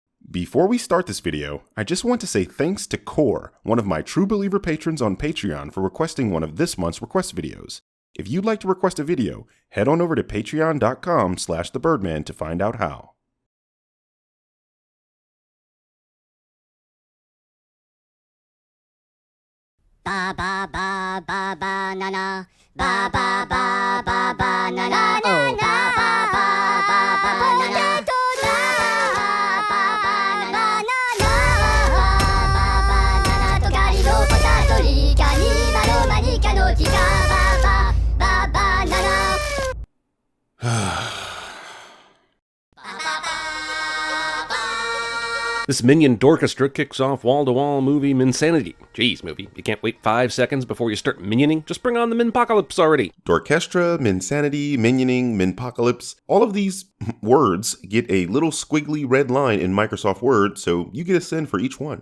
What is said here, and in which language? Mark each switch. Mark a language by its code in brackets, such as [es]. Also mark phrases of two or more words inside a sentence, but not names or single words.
[en] Before we start this video, I just want to say thanks to Core, one of my True Believer patrons on Patreon, for requesting one of this month's request videos. If you'd like to request a video, head on over to patreon.com/thebirdman to find out how. Ba ba ba ba ba na na, ba ba ba ba ba na na, oh ba ba ba ba ba na na, ba ba ba na na, togali no potato rika ni malo manika no tika, ba ba ba ba na na. This Minion orchestra kicks off wall-to-wall movie Minsanity. Jeez, movie, you can't wait 5 seconds before you start minioning? Just bring on the Minpocalypse already. Orchestra, Minsanity, Minioning, Minpocalypse, all of these words get a little squiggly red line in Microsoft Word, so you get a sin for each one.